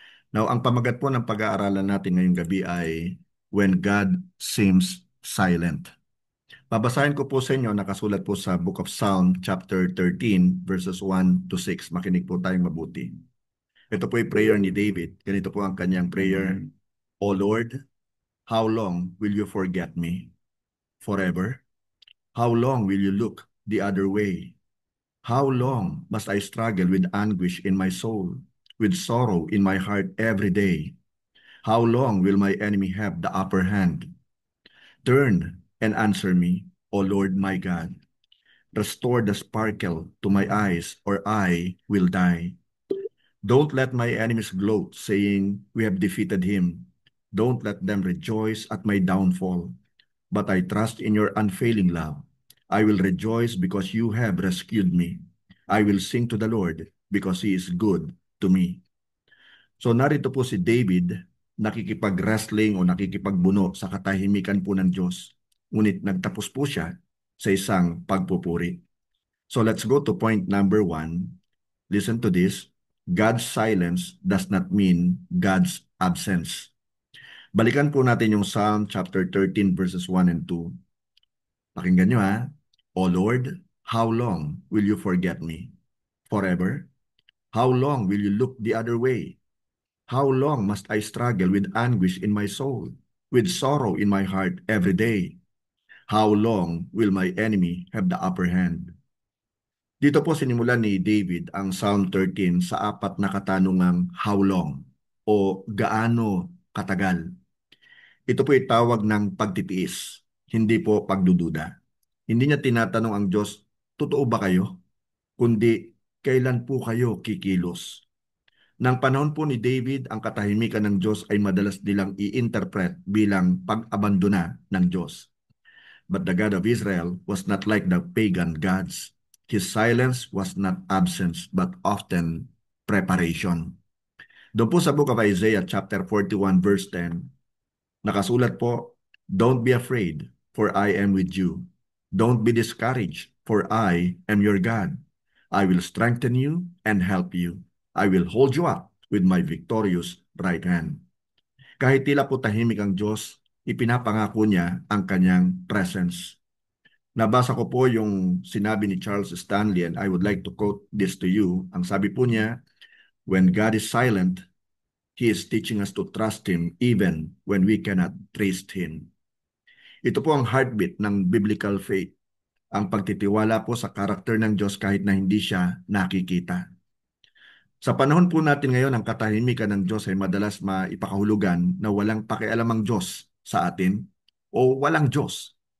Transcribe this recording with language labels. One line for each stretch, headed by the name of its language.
Filipino: Now, ang pamagat po ng pag-aaralan natin ngayong gabi ay
English: When God Seems Silent.
Filipino: Babasahin ko po sa inyo, nakasulat po sa Book of Psalm, chapter 13, verses 1 to 6. Makinig po tayong mabuti. Ito po yung prayer ni David. Ganito po ang kanyang prayer.
English: O Lord, how long will you forget me? Forever? How long will you look the other way? How long must I struggle with anguish in my soul, with sorrow in my heart every day? How long will my enemy have the upper hand? Turn and answer me, O Lord my God. Restore the sparkle to my eyes, or I will die. Don't let my enemies gloat, saying, We have defeated him. Don't let them rejoice at my downfall. But I trust in your unfailing love. I will rejoice because you have rescued me. I will sing to the Lord because He is good to me.
Filipino: So narito po si David, nakikipag-wrestling o nakikipagbuno sa katahimikan po ng Diyos. Ngunit nagtapos po siya sa isang pagpupuri.
English: So let's go to point number 1. Listen to this. God's silence does not mean God's absence.
Filipino: Balikan po natin yung Psalm chapter 13 verses 1 and 2. Pakinggan nyo ha.
English: O Lord, how long will you forget me? Forever? How long will you look the other way? How long must I struggle with anguish in my soul, with sorrow in my heart every day? How long will my enemy have the upper hand?
Filipino: Dito po sinimulan ni David ang Psalm 13 sa apat na katanungang
English: how long
Filipino: o gaano katagal. Ito po tawag ng pagtitiis, hindi po pagdududa. Hindi niya tinatanong ang Diyos, totoo ba kayo? Kundi, kailan po kayo kikilos? Nang panahon po ni David, ang katahimikan ng Diyos ay madalas nilang i-interpret bilang pag-abandona ng Diyos.
English: But the God of Israel was not like the pagan gods. His silence was not absence, but often preparation.
Filipino: Doon po sa
English: Book of Isaiah chapter 41 verse 10,
Filipino: nakasulat po,
English: Don't be afraid, for I am with you. Don't be discouraged, for I am your God. I will strengthen you and help you. I will hold you up with my victorious right hand.
Filipino: Kahit tila po tahimik ang Diyos, ipinapangako niya ang kanyang presence. Nabasa ko po yung sinabi ni
English: Charles Stanley and I would like to quote this to you.
Filipino: Ang sabi po niya,
English: when God is silent, He is teaching us to trust Him even when we cannot trace Him.
Filipino: Ito po ang heartbeat ng biblical faith. Ang pagtitiwala po sa karakter ng Diyos kahit na hindi siya nakikita. Sa panahon po natin ngayon, ang katahimikan ng Diyos ay madalas maipakahulugan na walang pakialam ang Diyos sa atin o walang Diyos.